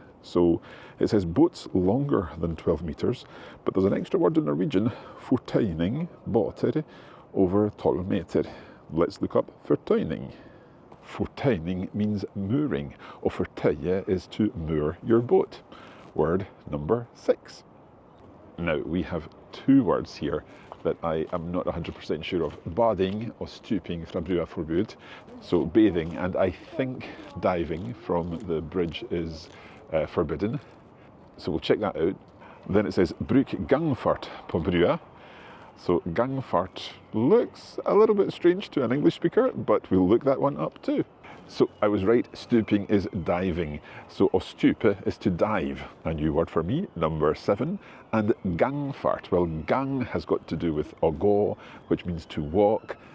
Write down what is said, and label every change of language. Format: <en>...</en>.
<en>So it says boats longer than 12 meters, but there's an extra word in Norwegian,</en> <no>fortuining, båter over 12 meter.</no> <en>Let's look up fortuining. Fortuining means mooring, or fortøye is to moor your boat. Word number 6. Now, we have 2 words here that I am not 100% sure of.</en> <no>Bading og stuping fra brua forbud.</no> <en>So bathing, and I think diving from the bridge is forbidden. So we'll check that out. Then it says</en> <no>bruk gangfart på brua.</no> <en>So gangfart looks a little bit strange to an English speaker, but we'll look that one up too. So I was right, stooping is diving. So</en> <no>å stupe</no> <en>is to dive. A new word for me, number 7. And gangfart, well, gang has got to do with</en> <no>å gå,</no> <en>which means to walk.</en>